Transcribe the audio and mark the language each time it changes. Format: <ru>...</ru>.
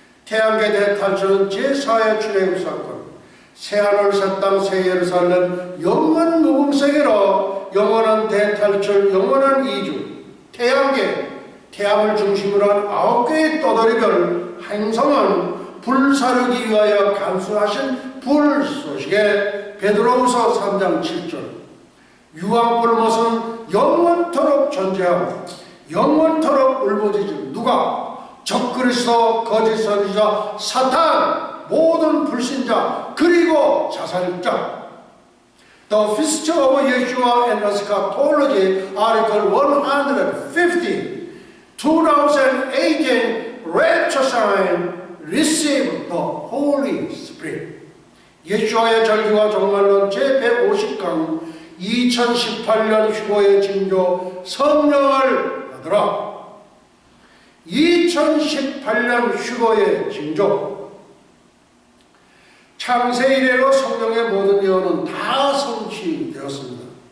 <ko>태양계 대탈출은 제4의 출애굽 사건, 새하늘 새 땅 새 예루살렘 영원 무궁세계로 영원한 대탈출, 영원한 이주, 태양계, 태양을 중심으로 한 9개의 떠돌이별 행성은 불사르기 위하여 감수하신 불소식에 베드로후서 3장 7절, 유황불못은 영원토록 존재하고 영원토록 울부짖을 누가? 적그리스도, 거짓 선지자, 사탄, 모든 불신자, 그리고 자살자.</ko> <en>The Feast of Yeshua and Eschatology, Article 150, 2018 Rapture Sign, Receive the Holy Spirit.</en> <ko>예수와의 절기와 종말론 제150강 2018년 휴거의 징조 성령을 받으라. 2018년 휴거의 징조. 창세 이래로 성령의 모든 예언은 다 성취되었습니다.</ko>